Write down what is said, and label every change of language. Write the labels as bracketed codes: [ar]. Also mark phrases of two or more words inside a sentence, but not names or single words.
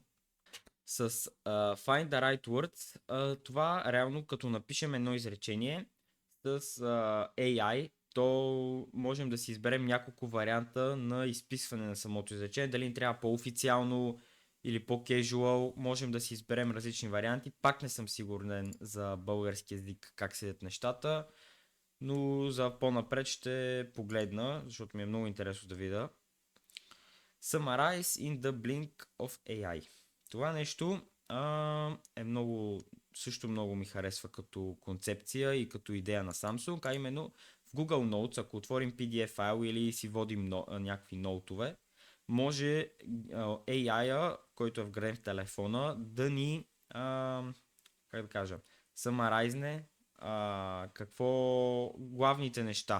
[bg] С Find the Right Words, това реално като напишем едно изречение с AI, то можем да си изберем няколко варианта на изписване на самото изречение. Дали ни трябва по-официално или по-кежуал, можем да си изберем различни варианти. Пак не съм сигурен за български език как седят нещата, но за по-напред ще погледна, защото ми е много интересно да видя. [en] Summarize in the blink of AI. [bg] Това нещо е също много ми харесва като концепция и като идея на Samsung, а именно в Google Notes, ако отворим PDF файл или си водим някакви ноутове, може AI-а, който е вграден в телефона, да ни, как да кажа, самарайзне главните неща.